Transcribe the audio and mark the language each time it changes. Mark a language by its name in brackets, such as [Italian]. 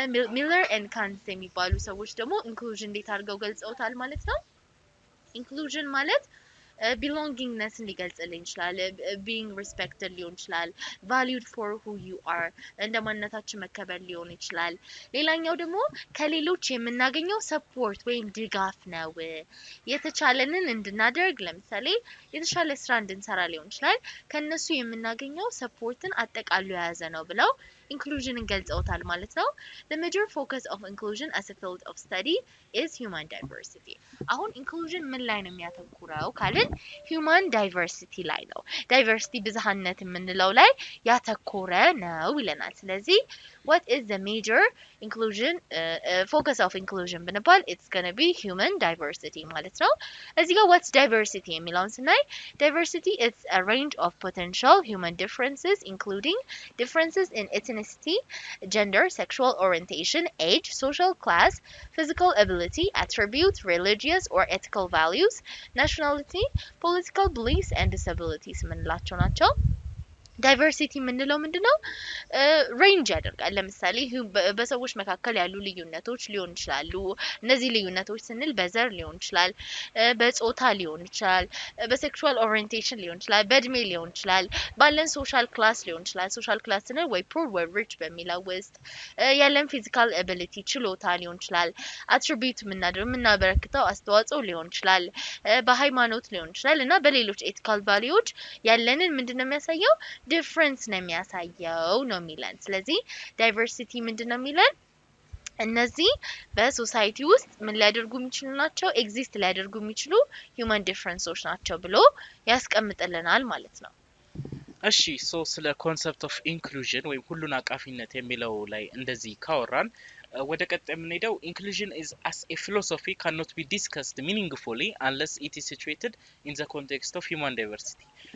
[Amharic] Miller and Kant የሚባሉ ሰዎች ደግሞ inclusion እንዴት አድርገው ገልጸውታል ማለት ነው። inclusion ማለት belongingness ሊገልጽልን ይችላል፣ being respected ሊሆን ይችላል፣ [English] valued for who you are [Amharic] እንደማንነታችን መከበር ሊሆን ይችላል። ሌላኛው ደግሞ ከሌሎች የምናገኘው ሰፖርት ወይም ድጋፍ ነው። የተቻለንን እንድናደርግ ለምሳሌ የተሻለ ስራ እንድንሰራ ሊሆን ይችላል፣ ከነሱ የምናገኘው ሰፖርትን አጠቃሎ የያዘ ነው ብለው inclusion ገልጸውታል ማለት ነው። [English] The major focus of inclusion as a field of study is human diversity. [Amharic] አሁን inclusion ምን ላይ ነው የሚያተኩረው ካልን human diversity ላይ ነው። diversity ብዝሃነት የምንለው ላይ ያተኮረ ነው ይለናል። ስለዚህ [English] what is the major inclusion focus of inclusion [Amharic] ብንባል [English] it's going to be human diversity ማለት ነው። እዚህ ጋር what's diversity [Amharic] የሚለውን ስናይ [English] diversity is a range of potential human differences including differences in ethnicity, gender, sexual orientation, age, social class, physical ability, attributes, religious or ethical values, nationality, political beliefs and disabilities [Amharic] ምንላቸው ናቸው። ዳይቨርሲቲ የምንለው ምንድነው? ሬንጅ ያደርጋል። ለምሳሌ በሰዎች መካከል ያሉ ልዩነቶች ሊሆን ይችላሉ። እነዚህ ልዩነቶች ስንል በዘር ሊሆን ይችላል፣ በጾታ ሊሆን ይችላል፣ በሴክሹዋል ኦሪየንቴሽን ሊሆን ይችላል፣ በእድሜ ሊሆን ይችላል፣ ባለን ሶሻል ክላስ ሊሆን ይችላል። ሶሻል ክላስ ስንል ወይ ፑር ወይ ሪች በሚለው ውስጥ ያለን ፊዚካል አቢሊቲ ችሎታ ሊሆን ይችላል፣ አትሪቢዩት የምናበረክተው አስተዋጽኦ ሊሆን ይችላል፣ በሃይማኖት ሊሆን ይችላል እና በሌሎች ኤቲካል ቫልዩዎች ያለንን ምንድነው የሚያሳየው? ዲፍረንስ ነው የሚያሳየው ነው የሚለን። ስለዚህ ዳይቨርሲቲ ምንድነው የሚለን? እነዚህ በሶሳይቲ ውስጥ ምን ሊያደርጉ የሚችሉ ናቸው? ኤግዚስት ሊያደርጉ የሚችሉ ሂውማን ዲፍረንሶች ናቸው ብሎ ያስቀምጥልናል ማለት ነው። እሺ ስለ ኮንሰፕት ኦፍ ኢንክሉዥን ወይም ሁሉን አቃፊነት የሚለው ላይ እንደዚህ ካወራን ወደ ቀጣይ የምንሄደው [English] inclusion is as a philosophy cannot be discussed meaningfully unless it is situated in the context of human diversity.